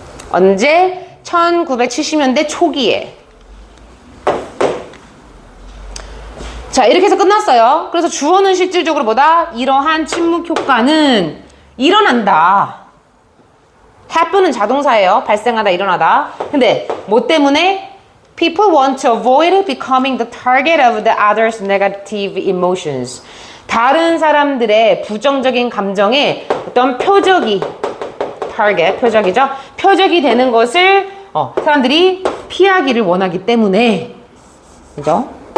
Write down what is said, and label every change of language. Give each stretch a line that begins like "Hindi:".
Korean: 언제? 1970년대 초기에. 자, 이렇게 해서 끝났어요. 그래서 주어는 실질적으로 뭐다? 이러한 침묵 효과는 일어난다. happen은 자동사예요. 발생하다, 일어나다. 근데 뭐 때문에?
English: People want to avoid becoming the target of the other's negative emotions.
Korean: 다른 사람들의 부정적인 감정에 어떤 표적이 표적이죠. 표적이 되는 것을 사람들이 피하기를 원하기 때문에, 그죠?